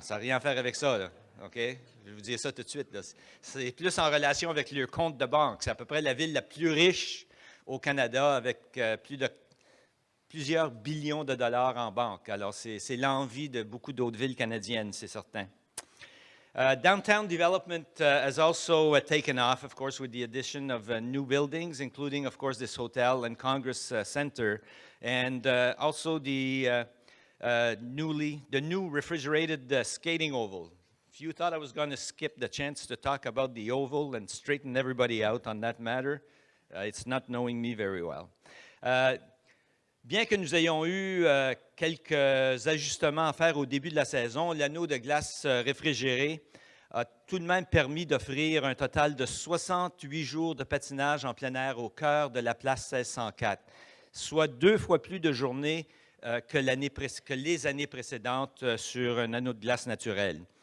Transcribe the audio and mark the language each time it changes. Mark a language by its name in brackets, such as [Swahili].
[French] Ça n'a rien à faire avec ça, là. OK? Je vais vous dire ça tout de suite, là. C'est plus en relation avec le compte de banque. C'est à peu près la ville la plus riche au Canada avec plusieurs billions de dollars en banque. Alors, c'est l'envie de beaucoup d'autres villes canadiennes, c'est certain. [English] Downtown development has also taken off, of course, with the addition of new buildings, including, of course, this hotel and Congress Center, and also the new refrigerated skating oval. If you thought I was going to skip the chance to talk about the oval and straighten everybody out on that matter, it's not knowing me very well. [French] Bien que nous ayons eu quelques ajustements à faire au début de la saison, l'anneau de glace réfrigéré a tout de même permis d'offrir un total de 68 jours de patinage en plein air au cœur de la place 1604, soit 2 fois plus de journées que les années précédentes sur un anneau de glace naturel.